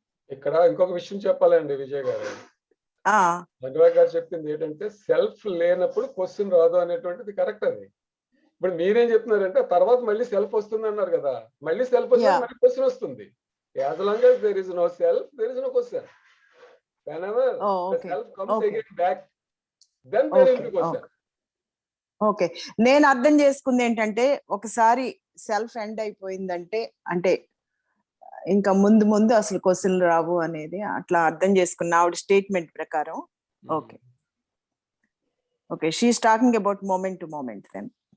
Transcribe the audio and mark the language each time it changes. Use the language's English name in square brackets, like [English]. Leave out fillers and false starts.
[Telugu] ఇక్కడ ఇంకొక విషయం చెప్పాలండి విజయ్ గారు. భగవాన్ గారు చెప్పింది ఏంటంటే సెల్ఫ్ లేనప్పుడు క్వశ్చన్ రాదు అనేటువంటిది కరెక్ట్. అది ఇప్పుడు మీరేం చెప్తున్నారంటే తర్వాత మళ్ళీ సెల్ఫ్ వస్తుంది అన్నారు కదా, మళ్ళీ సెల్ఫ్ వస్తుంది, మళ్ళీ క్వశ్చన్ వస్తుంది. [English] As long as there is no self, there is no question. Whenever the self comes again back, then there will be question. [Telugu] Okay, నేను అర్థం చేసుకుంది ఏంటంటే ఒకసారి సెల్ఫ్ ఎండ్ అయిపోయిందంటే అంటే ఇంకా ముందు ముందు అసలు క్వశ్చన్లు రావు అనేది అట్లా అర్థం చేసుకున్నా ఆవిడ స్టేట్మెంట్ ప్రకారం. [English] Okay okay, she is talking about moment to moment then.